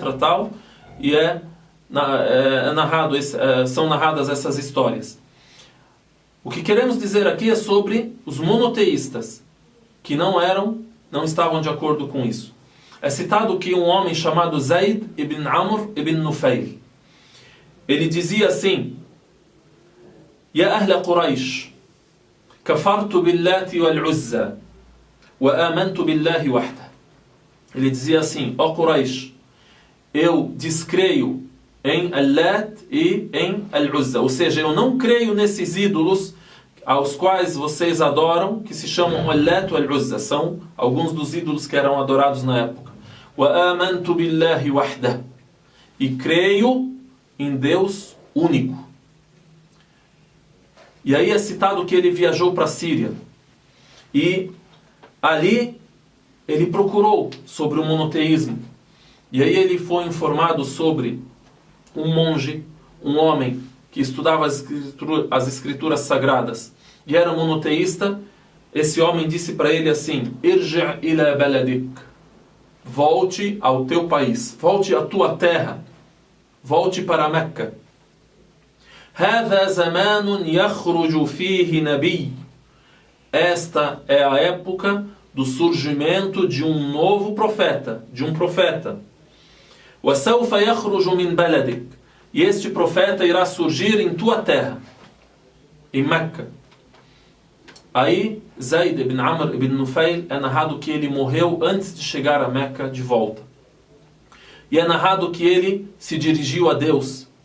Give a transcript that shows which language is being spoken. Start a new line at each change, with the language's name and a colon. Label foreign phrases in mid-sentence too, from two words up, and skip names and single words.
Portuguese: Tal, e são narradas essas histórias. O que queremos dizer aqui é sobre os monoteístas, que não estavam de acordo com isso. É citado que um homem chamado Zayd ibn Amr ibn Nufail, ele dizia assim:
Arabic: يا أهل قريش كفرت باللات والعزى وآمنت بالله وحده.
Portuguese: Ele dizia assim: ó Quraysh, eu descreio em Al-Lat e em Al-Uzza. Ou seja, eu não creio nesses ídolos aos quais vocês adoram, que se chamam Al-Lat e Al-Uzza. São alguns dos ídolos que eram adorados na época.
Arabic: وآمنت بالله وحده.
Portuguese: E creio em Deus único. E aí é citado que ele viajou para a Síria. E ali ele procurou sobre o monoteísmo. E aí ele foi informado sobre um monge, um homem que estudava as escrituras sagradas e era monoteísta. Esse homem disse para ele assim:
Arabic: ارجع إلى بلدك,
Portuguese: volte ao teu país, volte à tua terra, volte para Meca.
Arabic: هذا زمان يخرج فيه نبي.
Portuguese: Esta é a época do surgimento de um novo profeta, de um profeta.
Arabic: وَسَوْفَ يَخْرُجُ مِنْ بَلَدِكَ.
Portuguese: E este profeta irá surgir em tua terra, em Meca. Aí, Zayd ibn Amr ibn Nufail, é narrado que ele morreu antes de chegar a Meca de volta. E é narrado que ele se dirigiu a Deus.